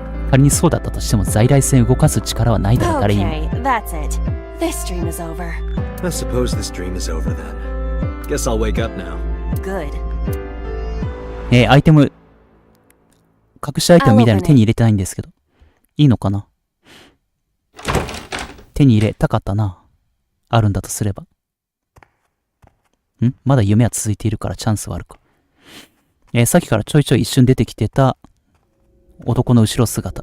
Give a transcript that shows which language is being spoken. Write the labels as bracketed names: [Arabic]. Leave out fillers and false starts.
[Japanese] 仮にそうだったとしても在来線動かす力はないだろ、誰にも。 [English] Okay, that's it. This dream is over. I suppose this dream is over then. Guess I'll wake up now. Good. [Japanese] アイテム、隠しアイテムみたいなの手に入れてないんですけど。いいのかな？手に入れたかったな。あるんだとすれば。まだ夢は続いているからチャンスはあるか。さっきからちょいちょい一瞬出てきてた男の後ろ姿。